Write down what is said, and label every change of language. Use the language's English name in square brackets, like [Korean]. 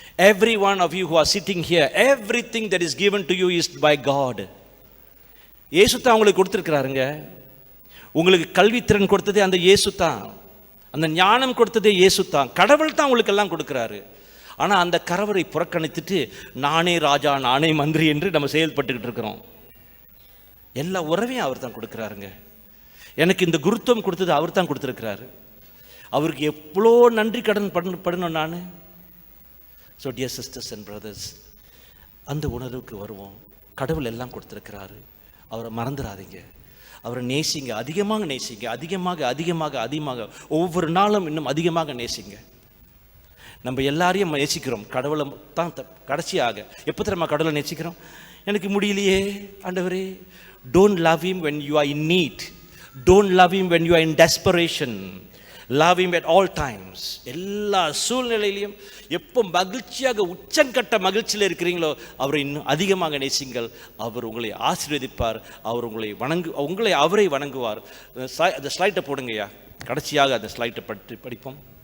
[English] Every one of you who are sitting here, everything that is given to you is by God. [Tamil] இயேசு தான் உங்களுக்கு கொடுத்துருக்கிறாருங்க. உங்களுக்கு கல்வித்திறன் கொடுத்ததே அந்த இயேசு தான். அந்த ஞானம் கொடுத்ததே இயேசு தான். கடவுள் தான் உங்களுக்கு எல்லாம் கொடுக்குறாரு. ஆனால் அந்த கரவரை புறக்கணித்துட்டு நானே ராஜா, நானே மந்திரி என்று நம்ம செயல்பட்டுக்கிட்டு இருக்கிறோம். எல்லா உறவையும் அவர் தான் கொடுக்குறாருங்க. எனக்கு இந்த குருத்துவம் கொடுத்தது அவர் தான் கொடுத்துருக்கிறாரு. அவருக்கு எவ்வளோ நன்றி கடன் படணும் நான். [English] so dear sisters and brothers, [Tamil] அந்த உணர்வுக்கு வருவோம். கடவுள் எல்லாம் கொடுத்துருக்கிறாரு. அவரை மறந்துடாதீங்க. அவரை நேசிங்க, அதிகமாக நேசிங்க, அதிகமாக அதிகமாக அதிகமாக ஒவ்வொரு நாளும் இன்னும் அதிகமாக நேசிங்க. நம்ம எல்லாரையும் நேசிக்கிறோம், கடவுளை தான் கடைசியாக. எப்போ தெரியுமா கடவுளை நேசிக்கிறோம்? எனக்கு முடியலையே ஆண்டவரே. [English] Don't love him when you are in need. Don't love him when you are in desperation. Love him at all times. [Tamil] எல்லா சூழ்நிலையிலையும் எப்போ மகிழ்ச்சியாக உச்சங்கட்ட மகிழ்ச்சியில் இருக்கிறீங்களோ அவரை இன்னும் அதிகமாக நேசிங்கள். அவர் உங்களை ஆசீர்வதிப்பார். அவர் உங்களை அவரை வணங்குவார். அந்த ஸ்லைட்டை போடுங்கய்யா. கடைசியாக அந்த ஸ்லைட்டை படிப்போம்.